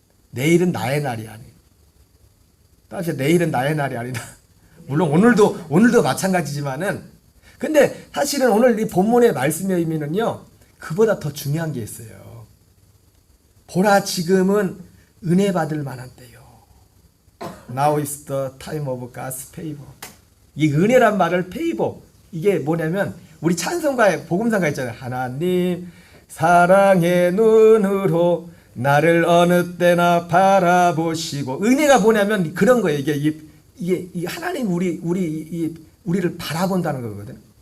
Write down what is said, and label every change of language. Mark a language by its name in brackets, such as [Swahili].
[Korean] 내일은 나의 날이 아니에요. 따라서 내일은 나의 날이 아니다. 물론 오늘도 마찬가지지만은 근데 사실은 오늘 이 본문의 말씀의 의미는요. 그보다 더 중요한 게 있어요. 보라 지금은 은혜 받을 만한 때요. [English] Now is the time of God's favor. [Korean] 이 은혜란 말을 favor. 이게 뭐냐면 우리 찬송가에 복음상가 있잖아요. 하나님 사랑의 눈으로 나를 어느 때나 바라보시고 은혜가 뭐냐면 그런 거예요. 이게 하나님 우리를 바라본다는 거거든.